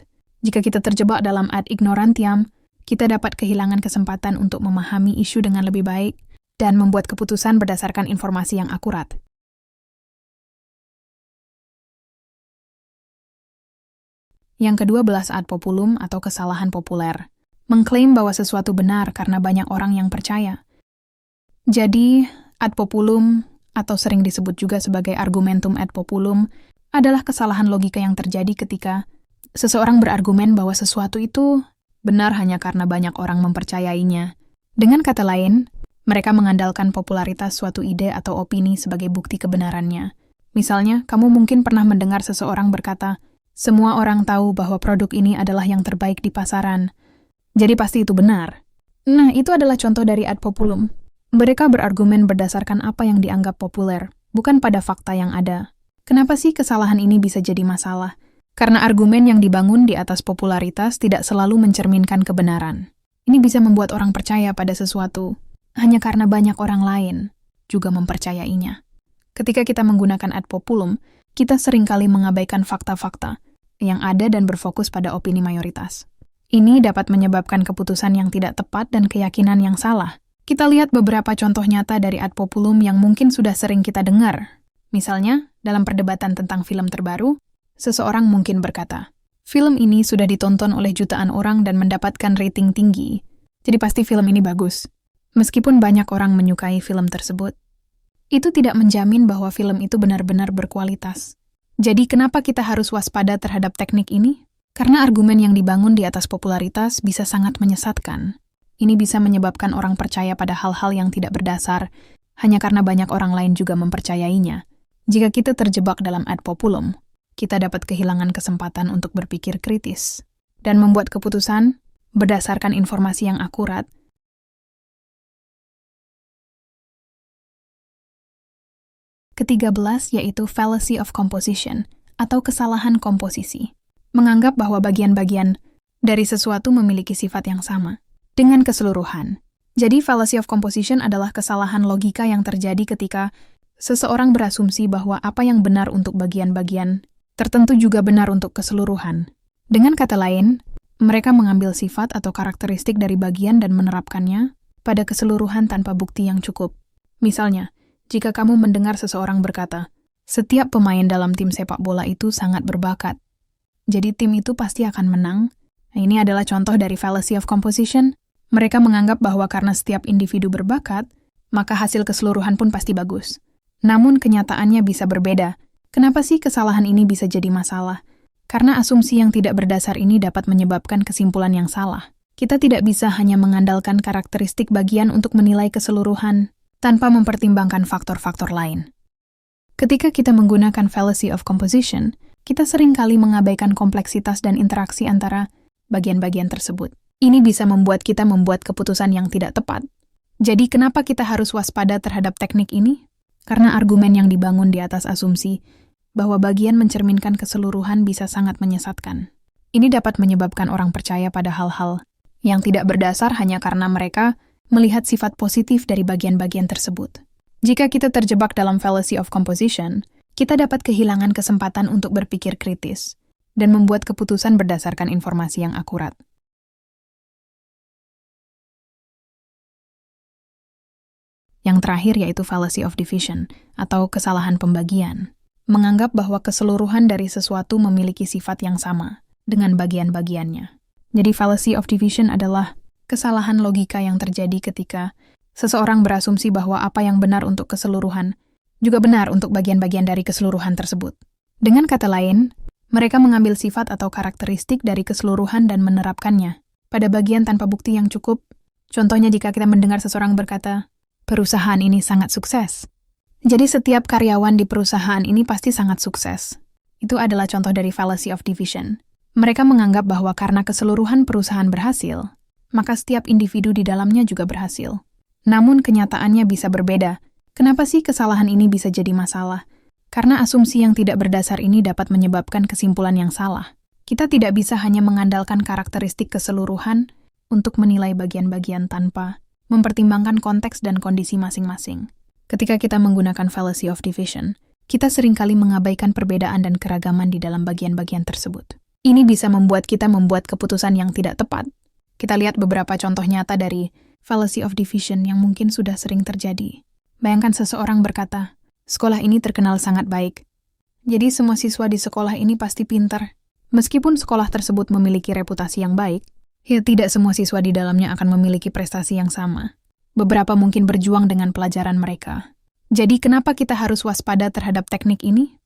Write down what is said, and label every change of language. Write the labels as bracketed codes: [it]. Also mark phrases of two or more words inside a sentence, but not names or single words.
[id] Jika kita terjebak dalam [la] ad ignorantiam, [id] kita dapat kehilangan kesempatan untuk memahami isu dengan lebih baik dan membuat keputusan berdasarkan informasi yang akurat. Yang kedua, belas [la] ad populum [id] atau kesalahan populer. Mengklaim bahwa sesuatu benar karena banyak orang yang percaya. Jadi, [la] ad populum, [id] atau sering disebut juga sebagai [la] argumentum ad populum, [id] adalah kesalahan logika yang terjadi ketika seseorang berargumen bahwa sesuatu itu benar hanya karena banyak orang mempercayainya. Dengan kata lain, Mereka mengandalkan popularitas suatu ide atau opini sebagai bukti kebenarannya. Misalnya, kamu mungkin pernah mendengar seseorang berkata, "Semua orang tahu bahwa produk ini adalah yang terbaik di pasaran. Jadi pasti itu benar." Nah, itu adalah contoh dari [la] ad populum. [id] Mereka berargumen berdasarkan apa yang dianggap populer, bukan pada fakta yang ada. Kenapa sih kesalahan ini bisa jadi masalah? Karena argumen yang dibangun di atas popularitas tidak selalu mencerminkan kebenaran. Ini bisa membuat orang percaya pada sesuatu, hanya karena banyak orang lain juga mempercayainya. Ketika kita menggunakan [la] ad populum, [id] kita seringkali mengabaikan fakta-fakta yang ada dan berfokus pada opini mayoritas. Ini dapat menyebabkan keputusan yang tidak tepat dan keyakinan yang salah. Kita lihat beberapa contoh nyata dari [la] ad populum [id] yang mungkin sudah sering kita dengar. Misalnya, dalam perdebatan tentang film terbaru, seseorang mungkin berkata, "Film ini sudah ditonton oleh jutaan orang dan mendapatkan rating tinggi, jadi pasti film ini bagus." Meskipun banyak orang menyukai film tersebut, itu tidak menjamin bahwa film itu benar-benar berkualitas. Jadi kenapa kita harus waspada terhadap teknik ini? Karena argumen yang dibangun di atas popularitas bisa sangat menyesatkan. Ini bisa menyebabkan orang percaya pada hal-hal yang tidak berdasar, hanya karena banyak orang lain juga mempercayainya. Jika kita terjebak dalam [la] ad populum, [id] kita dapat kehilangan kesempatan untuk berpikir kritis dan membuat keputusan berdasarkan informasi yang akurat. Ke-13 yaitu [en] fallacy of composition [id] atau kesalahan komposisi. Menganggap bahwa bagian-bagian dari sesuatu memiliki sifat yang sama dengan keseluruhan. Jadi [en] fallacy of composition [id] adalah kesalahan logika yang terjadi ketika seseorang berasumsi bahwa apa yang benar untuk bagian-bagian tertentu juga benar untuk keseluruhan. Dengan kata lain, mereka mengambil sifat atau karakteristik dari bagian dan menerapkannya pada keseluruhan tanpa bukti yang cukup. Misalnya, jika kamu mendengar seseorang berkata, "Setiap pemain dalam tim sepak bola itu sangat berbakat, jadi tim itu pasti akan menang." Nah, ini adalah contoh dari [en] fallacy of composition. [id] Mereka menganggap bahwa karena setiap individu berbakat, maka hasil keseluruhan pun pasti bagus. Namun kenyataannya bisa berbeda. Kenapa sih kesalahan ini bisa jadi masalah? Karena asumsi yang tidak berdasar ini dapat menyebabkan kesimpulan yang salah. Kita tidak bisa hanya mengandalkan karakteristik bagian untuk menilai keseluruhan, tanpa mempertimbangkan faktor-faktor lain. Ketika kita menggunakan [en] fallacy of composition, [id] kita seringkali mengabaikan kompleksitas dan interaksi antara bagian-bagian tersebut. Ini bisa membuat kita membuat keputusan yang tidak tepat. Jadi kenapa kita harus waspada terhadap teknik ini? Karena argumen yang dibangun di atas asumsi bahwa bagian mencerminkan keseluruhan bisa sangat menyesatkan. Ini dapat menyebabkan orang percaya pada hal-hal yang tidak berdasar hanya karena mereka melihat sifat positif dari bagian-bagian tersebut. Jika kita terjebak dalam [en] fallacy of composition, [id] kita dapat kehilangan kesempatan untuk berpikir kritis dan membuat keputusan berdasarkan informasi yang akurat. Yang terakhir yaitu [en] fallacy of division, [id] atau kesalahan pembagian. Menganggap bahwa keseluruhan dari sesuatu memiliki sifat yang sama dengan bagian-bagiannya. Jadi [en] fallacy of division [id] adalah kesalahan logika yang terjadi ketika seseorang berasumsi bahwa apa yang benar untuk keseluruhan juga benar untuk bagian-bagian dari keseluruhan tersebut. Dengan kata lain, mereka mengambil sifat atau karakteristik dari keseluruhan dan menerapkannya pada bagian tanpa bukti yang cukup. Contohnya jika kita mendengar seseorang berkata, "Perusahaan ini sangat sukses." Jadi setiap karyawan di perusahaan ini pasti sangat sukses. Itu adalah contoh dari [en] fallacy of division. [id] Mereka menganggap bahwa karena keseluruhan perusahaan berhasil, maka setiap individu di dalamnya juga berhasil. Namun kenyataannya bisa berbeda. Kenapa sih kesalahan ini bisa jadi masalah? Karena asumsi yang tidak berdasar ini dapat menyebabkan kesimpulan yang salah. Kita tidak bisa hanya mengandalkan karakteristik keseluruhan untuk menilai bagian-bagian tanpa mempertimbangkan konteks dan kondisi masing-masing. Ketika kita menggunakan [en] fallacy of division, [id] kita seringkali mengabaikan perbedaan dan keragaman di dalam bagian-bagian tersebut. Ini bisa membuat kita membuat keputusan yang tidak tepat. Kita lihat beberapa contoh nyata dari [en] fallacy of division [id] yang mungkin sudah sering terjadi. Bayangkan seseorang berkata, "Sekolah ini terkenal sangat baik. Jadi semua siswa di sekolah ini pasti pintar." Meskipun sekolah tersebut memiliki reputasi yang baik, ya tidak semua siswa di dalamnya akan memiliki prestasi yang sama. Beberapa mungkin berjuang dengan pelajaran mereka. Jadi kenapa kita harus waspada terhadap teknik ini?